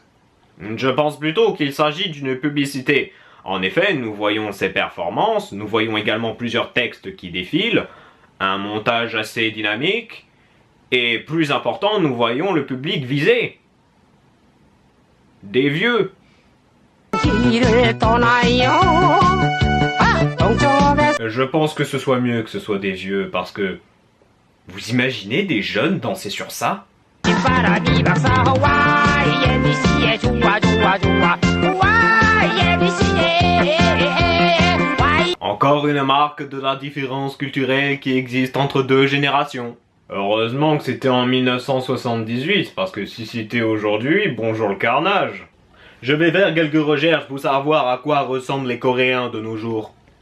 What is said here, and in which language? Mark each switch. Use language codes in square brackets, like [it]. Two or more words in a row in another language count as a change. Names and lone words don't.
[fr] Je pense plutôt qu'il s'agit d'une publicité. En effet, nous voyons ses performances, nous voyons également plusieurs textes qui défilent, un montage assez dynamique, et plus important, nous voyons le public visé. Des vieux. [ko] 길을 떠나요 동쪽에 [fr] Je pense que ce soit mieux que ce soit des vieux, parce que... Vous imaginez des jeunes danser sur ça? [ko] 신바람이 박사와 예비씨에 좋아 좋아 좋아 와 예비씨에 [fr] Encore une marque de la différence culturelle qui existe entre deux générations. Heureusement que c'était en 1978, parce que si c'était aujourd'hui, bonjour le carnage. Je vais faire quelques recherches pour savoir à quoi ressemblent les Coréens de nos jours.